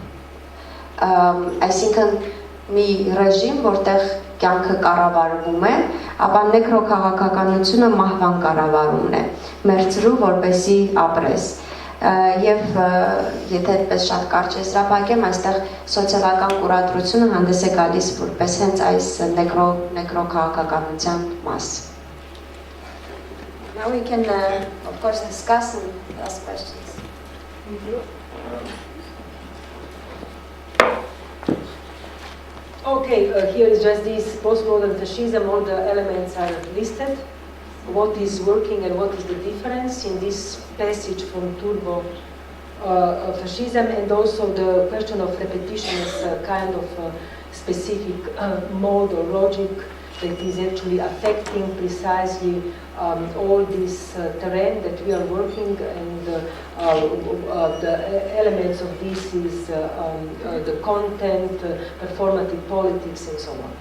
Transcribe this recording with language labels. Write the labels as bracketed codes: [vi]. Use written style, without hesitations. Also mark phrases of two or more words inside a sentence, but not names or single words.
[hy] այսինքն մի ռեժիմ, որտեղ կյանքը կառավարվում է, ապա նեկրոքաղաքականությունը մահվան կառավարումն է, մերձրու որպեսի ապրես։ Եվ եթե այդպես շատ կարճ եզրափակեմ, այստեղ սոցիալական կուրատորությունը հանդես է գալիս որպես հենց այս նեկրոքաղաքականության մաս։ [en] Now we can, of course, discuss and ask questions. Okay, here is just this postmodern fascism. All the elements are listed. What is working and what is the difference in this passage from turbo fascism, and also the question of repetition as a kind of specific mode or logic that is actually affecting precisely all this terrain that we are working, and the elements of this is the content, performative politics, and so on.